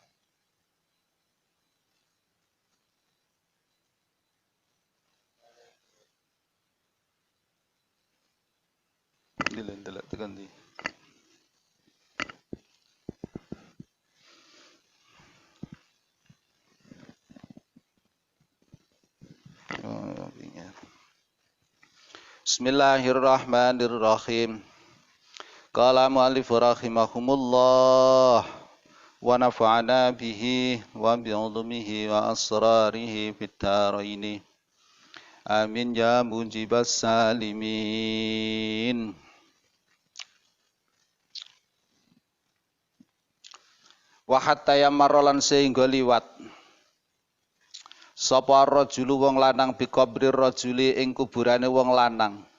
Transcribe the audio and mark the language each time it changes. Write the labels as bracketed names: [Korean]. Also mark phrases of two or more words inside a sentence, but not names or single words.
[Javanese] Delok tekan ndi. [Arabic] Bismillahirrahmanirrahim. قال المؤلف رحمهم الله ونفعنا به وبعلومه وأسراره في الدارين. آمين يا مجيب السائلين. وحتى يمر [Javanese] sehingga liwat sapa rajulu wong lanang [Arabic] بقبر رجل [Javanese] ing kuburane wong lanang.